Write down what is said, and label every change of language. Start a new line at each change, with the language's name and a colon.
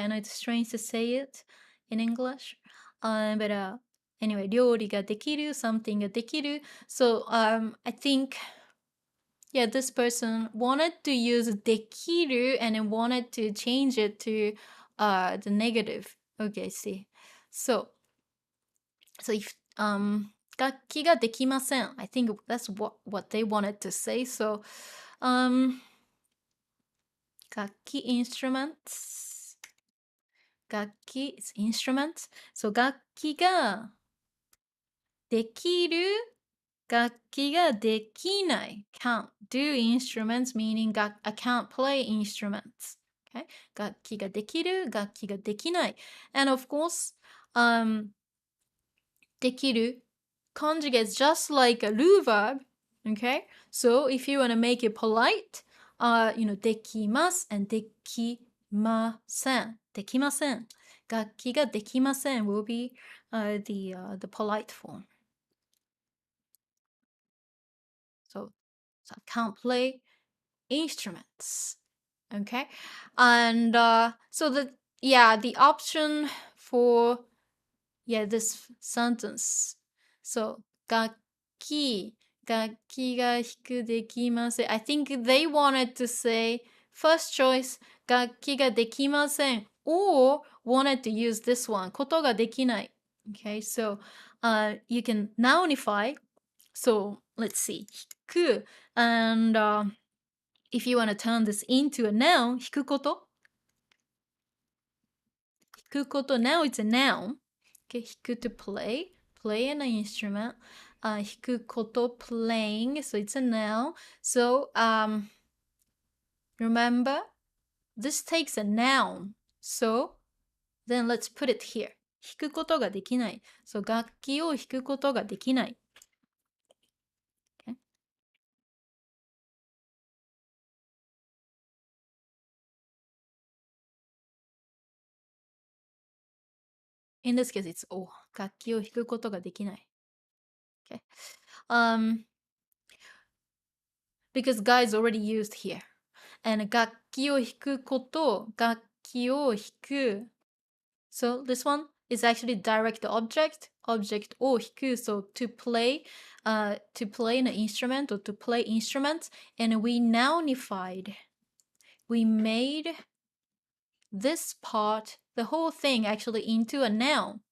English: I know it's strange to say it in English, but anyway,
Japanese: 料理ができる,
English: something ができる. So I think, yeah, this person wanted to use できる and then wanted to change it to the negative. Okay, see.
Japanese: So if 楽器ができません.
English: I think that's what they wanted to say. So 楽器 instruments. 楽器 is instruments. So
Japanese: 楽器ができる楽器ができない
English: can't do instruments meaning I can't play instruments. Okay?
Japanese: 楽器ができる楽器ができない
English: and of course できる conjugates just like a do verb. Okay? So if you want to make it polite, できます and
Japanese: できませんできません楽器ができません
English: will be the polite form. So I can't play instruments. Okay, and so the option for this sentence.
Japanese: So 楽器が弾くできません.
English: I think they wanted to say first choice
Japanese: 楽器ができません
English: or wanted to use this one ことができない. Okay, so you can nounify. So let's see 弾く and if you want to turn this into a noun
Japanese: 弾くこと弾くこと
English: now it's a noun. Okay, 弾く to play an instrument. 弾くこと playing, so it's a noun. So remember, this takes a noun. So then let's put it here.
Japanese: 弾くことができない. So 楽器を弾くことができない.Okay.
English: In this case, it's
Japanese: 楽器を弾くことができない.
English: Okay. Because "が" is already used here.
Japanese: And 楽器を弾くこと、楽器を弾く.
English: So this one is actually direct objectを弾く. So to play an instrument or to play instruments. And we nounified. We made this part, the whole thing actually into a noun.